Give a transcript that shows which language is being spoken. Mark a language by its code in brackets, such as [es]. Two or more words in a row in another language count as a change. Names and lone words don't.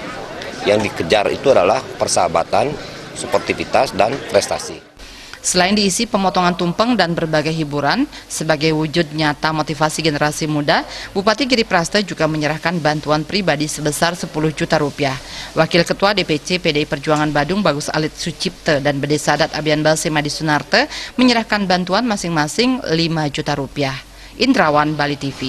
[id] Yang dikejar itu adalah persahabatan, sportivitas, dan prestasi. Selain diisi pemotongan tumpeng dan berbagai hiburan, sebagai wujud nyata motivasi generasi muda, Bupati Giri Prasta juga menyerahkan bantuan pribadi sebesar 10 juta rupiah. Wakil Ketua DPC PDI Perjuangan Badung Bagus Alit Sucipta dan Mendesa Adat Abian Base Made Sunarta menyerahkan bantuan masing-masing 5 juta rupiah. Indrawan, Bali TV.